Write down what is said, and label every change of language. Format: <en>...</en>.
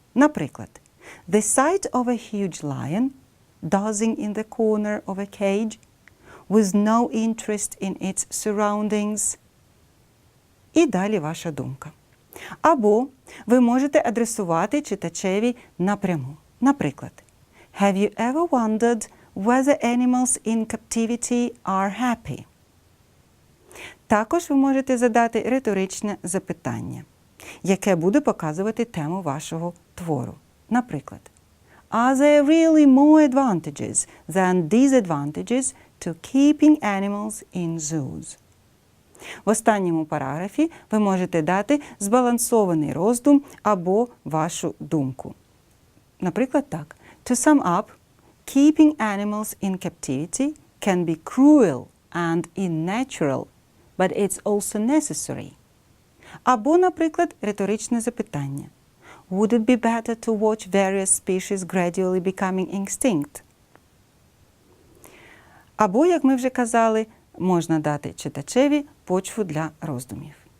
<uk>Наприклад,</uk> <en>the sight of a huge lion dozing in the corner of a cage with no interest in its surroundings.</en> <uk>І далі ваша думка. Або ви можете адресувати читачеві напряму. Наприклад,</uk> <en>have you ever wondered whether animals in captivity are happy?</en> <uk>Також ви можете задати риторичне запитання, яке буде показувати тему вашого твору. Наприклад,</uk> <en>are there really more advantages than disadvantages to keeping animals in zoos?</en> <uk>В останньому параграфі ви можете дати збалансований роздум або вашу думку. Наприклад, так.</uk> <en>To sum up, keeping animals in captivity can be cruel and unnatural, but it's also necessary.</en> <uk>Або, наприклад, риторичне запитання.</uk> <en>Would it be better to watch various species gradually becoming extinct?</en> <uk>Або, як ми вже казали, можна дати читачеві почву для роздумів.</uk>